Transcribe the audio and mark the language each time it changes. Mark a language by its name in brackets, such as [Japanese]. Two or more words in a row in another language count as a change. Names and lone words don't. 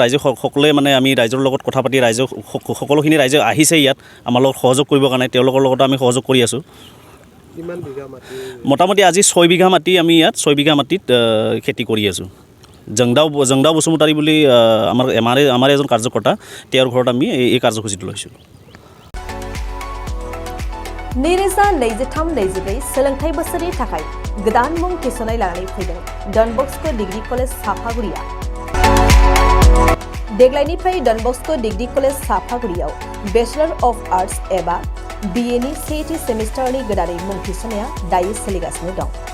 [Assamese] ৰাইজে সকলোৱে মানে আমি ৰাইজৰ লগত কথা পাতি সকলোখিনি ৰাইজে আহিছে ইয়াত আমাৰ লগত সহযোগ কৰিবৰ কাৰণে, তেওঁলোকৰ লগতো আমি সহযোগ কৰি আছোঁ। মোটামুটি আজি 6 বিঘা মাটি আমি ইয়াত 6 বিঘা মাটিত খেতি কৰি আছোঁ। জংদাও বসুমতাৰী বুলি আমাৰ এজন কাৰ্যকৰ্তা, তেওঁৰ ঘৰত আমি এই কাৰ্যসূচীটো লৈছোঁ। [Bodo] नैरोजा 23-24 सोलोंथाइ बोसोरनि थाखाय गोदान मुं थिसननाय लानानै फैदों डन बस्को डिग्री कलेज साफागुरिया। देग्लायनिफ्राय डन बस्को डिग्री कलेज साफागुरियाव [English] bachelor of arts [Bodo] एबा BA नि सेथि सेमिस्टारनि गोदानै मुं थिसननाया दायो सोलिगासिनो दं।